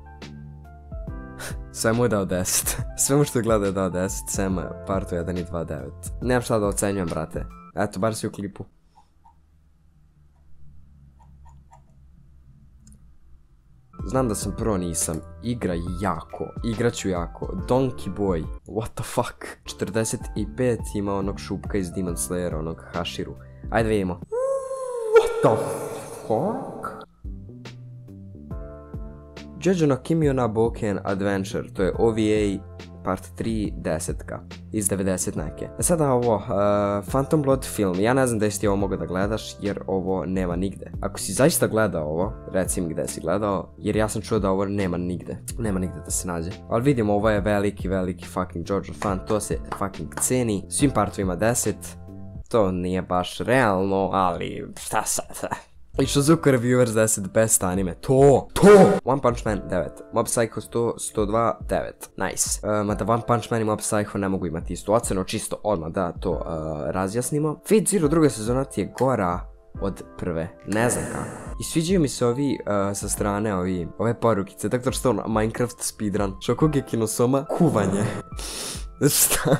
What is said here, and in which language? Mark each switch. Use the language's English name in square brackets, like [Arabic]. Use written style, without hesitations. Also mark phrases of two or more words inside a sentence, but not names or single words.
[Serbian] Sve mu je dao 10, sve mu što gleda je dao 10, sem partu 1 i 2, 9. Nemam šta da ocenjujem, brate, eto, bar si u klipu. Znam da sam pro, nisam, igraću jako, [English] Donkey Boy, what the fuck. [Serbian] 45 ima onog šupka iz Demon Slayera, onog Hashiru, ajde vidimo. [English] What the fuck? [Serbian] JoJo no Kimio na Boken Adventure, to je OVA part 3, 10 iz 90 neke. Sada ovo, Phantom Blood film, ja ne znam da jesi ti ovo mogao da gledaš jer ovo nema nigde. Ako si zaista gledao ovo, reci mi gde si gledao, jer ja sam čuo da ovo nema nigde da se nađe. Ali vidimo, ovo je veliki fucking JoJo fan, to se fucking ceni, svim partovima 10, to nije baš realno, ali šta sad? I Shizuka Reviewers 10 [English] best anime, [Serbian] to! One Punch Man 9, Mob Psycho 102, 9, nice. Mada One Punch Man i Mob Psycho ne mogu imati istu ocenu, čisto odmah da to razjasnimo. Fate Zero druga sezona ti je gora od prve, ne znam kako. I sviđaju mi se ovi sa strane, ove porukice, tako što ono Minecraft speedrun, Shokugeki no Soma, kuvanje. Šta?